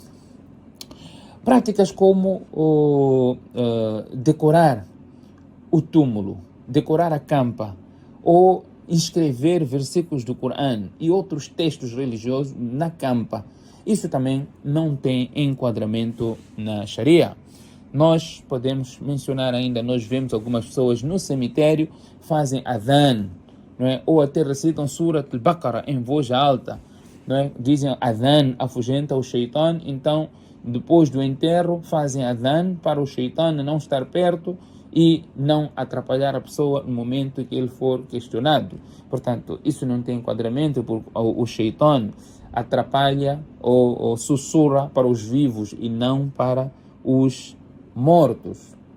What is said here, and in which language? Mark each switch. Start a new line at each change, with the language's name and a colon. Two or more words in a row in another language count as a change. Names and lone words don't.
Portuguese: Práticas como decorar o túmulo, decorar a campa, ou escrever versículos do Corão e outros textos religiosos na campa. Isso também não tem enquadramento na Sharia. Nós podemos mencionar ainda, nós vemos algumas pessoas no cemitério fazem adhan, não é? Ou até recitam Surat al-Baqarah em voz alta, não é? Dizem adhan afugenta o shaitan, então depois do enterro fazem adhan para o shaitan não estar perto e não atrapalhar a pessoa no momento que ele for questionado. Portanto, isso não tem enquadramento, porque o shaitan atrapalha ou sussurra para os vivos e não para os mortos.